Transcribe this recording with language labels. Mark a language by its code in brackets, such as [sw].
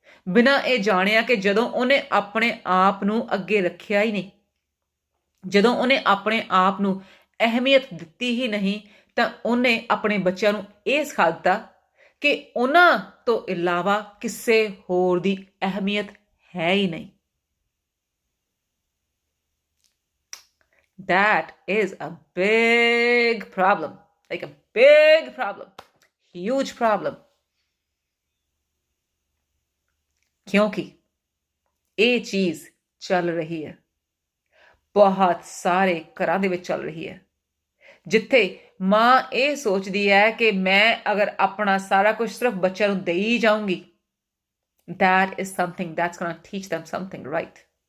[pa] ਬਿਨਾਂ ਇਹ ਜਾਣਿਆ ਕਿ ਜਦੋਂ ਉਹਨੇ ਆਪਣੇ ਆਪ ਨੂੰ ਅੱਗੇ ਰੱਖਿਆ ਹੀ ਨਹੀਂ, ਜਦੋਂ ਉਹਨੇ ਆਪਣੇ ਆਪ ਨੂੰ ਅਹਿਮੀਅਤ ਦਿੱਤੀ ਹੀ ਨਹੀਂ, ਤਾਂ ਉਹਨੇ ਆਪਣੇ ਬੱਚਿਆਂ ਨੂੰ ਇਹ ਸਿਖਾ ਦਿੱਤਾ ਕਿ ਉਹਨਾਂ ਤੋਂ ਇਲਾਵਾ ਕਿਸੇ ਹੋਰ ਦੀ ਅਹਿਮੀਅਤ ਹੈ ਹੀ ਨਹੀਂ। [en] That is a big problem, like a big problem, huge problem. [pa] क्योंकि ਇਹ ਚੀਜ਼ ਚੱਲ ਰਹੀ ਹੈ, ਬਹੁਤ ਸਾਰੇ ਘਰਾਂ ਦੇ ਵਿੱਚ ਚੱਲ ਰਹੀ ਹੈ, ਜਿੱਥੇ ਮਾਂ ਇਹ ਸੋਚਦੀ ਹੈ ਕਿ ਮੈਂ ਅਗਰ ਆਪਣਾ ਸਾਰਾ ਕੁਝ ਸਿਰਫ ਬੱਚਿਆਂ ਨੂੰ ਦੇ ਹੀ ਜਾਊਂਗੀ, [en] that is something that's gonna teach them something, right?